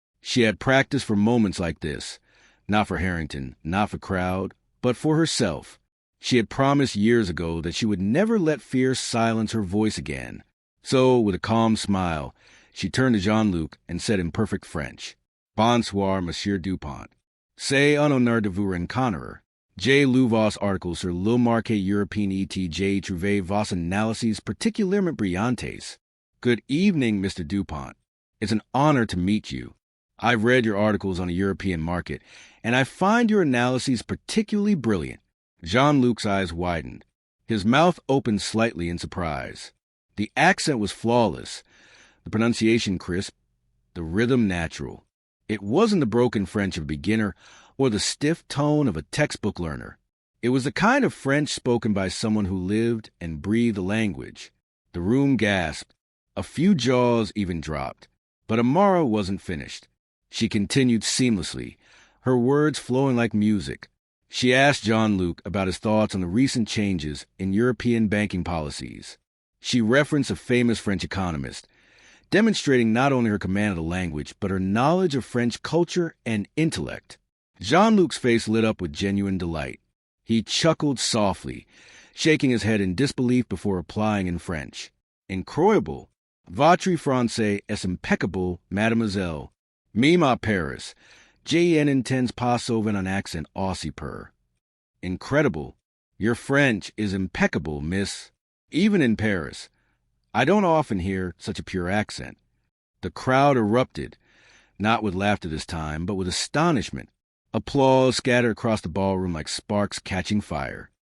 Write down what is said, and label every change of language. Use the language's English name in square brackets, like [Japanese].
[English] She had practiced for moments like this, not for Harrington, not for crowd, but for herself. She had promised years ago that she would never let fear silence her voice again. So, with a calm smile, she turned to Jean-Luc and said in perfect French, [French] "Bonsoir, Monsieur Dupont. C'est un honneur de vous rencontrer. J'ai lu vos articles sur le marché européen et j'ai trouvé vos analyses particulièrement brillantes." [English] "Good evening, Mr. Dupont. It's an honor to meet you. I've read your articles on the European market, and I find your analyses particularly brilliant." Jean-Luc's eyes widened. His mouth opened slightly in surprise. The accent was flawless, the pronunciation crisp, the rhythm natural. It wasn't the broken French of a beginner or the stiff tone of a textbook learner. It was the kind of French spoken by someone who lived and breathed the language. The room gasped. A few jaws even dropped. But Amara wasn't finished. She continued seamlessly, her words flowing like music. She asked Jean-Luc about his thoughts on the recent changes in European banking policies. She referenced a famous French economist, demonstrating not only her command of the language, but her knowledge of French culture and intellect. Jean-Luc's face lit up with genuine delight. He chuckled softly, shaking his head in disbelief before replying in French. [French] "Incroyable. Votre français est impeccable, mademoiselle. Même à Paris. Je n'entends pas souvent un accent aussi pur." [English] "Incredible. Your French is impeccable, miss. Even in Paris. I don't often hear such a pure accent." The crowd erupted, not with laughter this time, but with astonishment. Applause scattered across the ballroom like sparks catching fire.